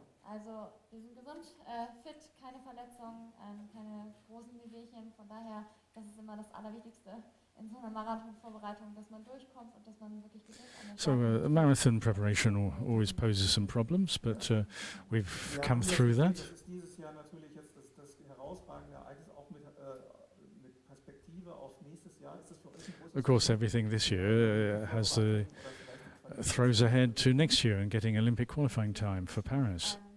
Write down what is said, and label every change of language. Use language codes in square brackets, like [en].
[de] Also wir sind gesund, fit, keine Verletzungen, keine großen Wehwehchen. Von daher, das ist immer das Allerwichtigste in so einer Marathonvorbereitung, dass man durchkommt und dass man wirklich gesund ist. [en] So marathon preparation always poses some problems, but we've come through that. [de] Dieses Jahr natürlich jetzt das herausragende Ereignis auch mit Perspektive auf nächstes Jahr. Ist das für euch ein großes? [en] Of course, everything this year has throws ahead to next year and getting Olympic qualifying time for Paris.